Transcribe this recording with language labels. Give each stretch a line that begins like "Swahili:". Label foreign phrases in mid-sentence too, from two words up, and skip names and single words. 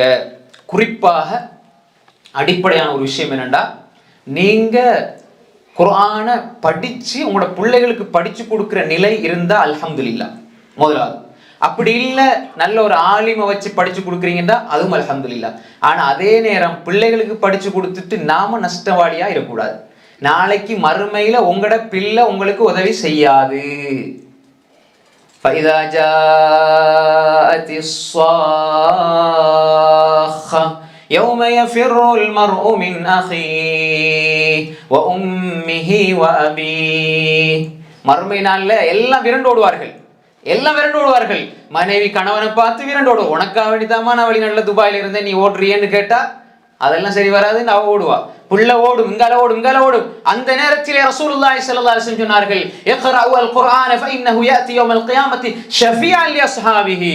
Tamil: குறிப்பாக அடிப்படையான ஒரு விஷயம் என்னன்னா, நீங்க குர்ஆனை படிச்சு உங்களோட பிள்ளைகளுக்கு படிச்சு கொடுக்கிற நிலை இருந்தா அல்ஹம்துலில்லாஹ் முதலாவது. அப்படி இல்லை, நல்ல ஒரு ஆலிமை வச்சு படிச்சு கொடுக்குறீங்கன்னா அதுவும் அல்ஹம்துலில்லாஹ். ஆனா அதே நேரம் பிள்ளைகளுக்கு படிச்சு கொடுத்துட்டு நாம நஷ்டவாளியா இருக்கக்கூடாது. நாளைக்கு மறுமையில உங்களோட பிள்ளை உங்களுக்கு உதவி செய்யாது.
Arabic: فَإِذَا جَاءَتِ الصَّاخَّةُ يَوْمَ يَفِرُّ الْمَرْءُ مِنْ أَخِيهِ وَأُمِّهِ وَأَبِيهِ.
Tamil: மறுமை நாள்ல எல்லாம் விரண்டு ஓடுவார்கள், எல்லாம் விரண்டு ஓடுவார்கள். மனைவி கணவனை பார்த்து விரண்டு ஓடுவோம். உனக்காக வேண்டிதாமா நான் வெளிநாட்டுல துபாயில இருந்தேன், நீ ஓடுறியன்னு கேட்டா அதெல்லாம் சரி வராதுன்னு அவ ஓடுவா. புள்ள ஓடும், இங்கால ஓடும், இங்கால ஓடும். அந்த நேரத்திலே
Arabic: رسول الله صلى الله عليه وسلم சொன்னார்கள், اقرءوا القرآن فإنه يأتي يوم القيامة شفيعا لأصحابه.